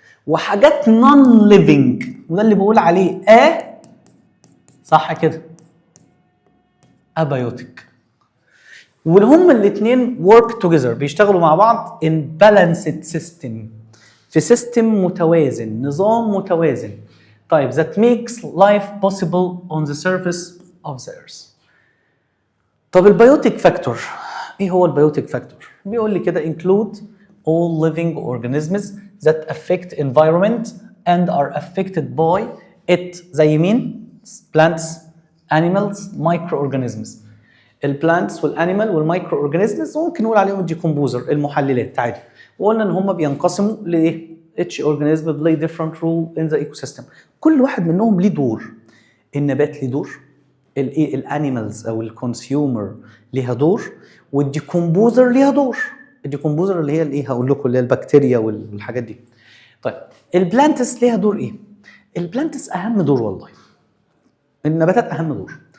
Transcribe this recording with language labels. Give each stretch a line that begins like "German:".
Arabic: وحاجات نون ليفنج، وده اللي بقول عليه صح كده، ابايوتيك. وهم الاثنين
English: work together،
Arabic: بيشتغلوا مع بعض
English: in balanced system،
Arabic: في سيستم متوازن، نظام متوازن.
English: طيب that makes life possible on the surface of the earth.
Arabic: طب البيوتيك فاكتور، ايه هو البيوتيك فاكتور؟ بيقول لي كده
English: include all living organisms that affect environment and are affected by it.
Arabic: زي مين؟
English: plants, animals, microorganisms.
Arabic: البلانتس والانيمال والمايكرو اورجانيزمز ممكن نقول عليهم الديكومبوزر، المحللات عادي. وقلنا ان هم بينقسموا لايه؟
English: each organism play different role in the ecosystem.
Arabic: كل واحد منهم ليه دور. النبات ليه دور، الايه الانيمالز او الكونسيومر ليها دور، والديكومبوزر ليها دور. الديكومبوزر اللي هي الايه هقول لكم اللي هي البكتيريا والحاجات دي. طيب البلانتس ليها دور ايه؟ البلانتس اهم دور والله. النباتات اهم دور.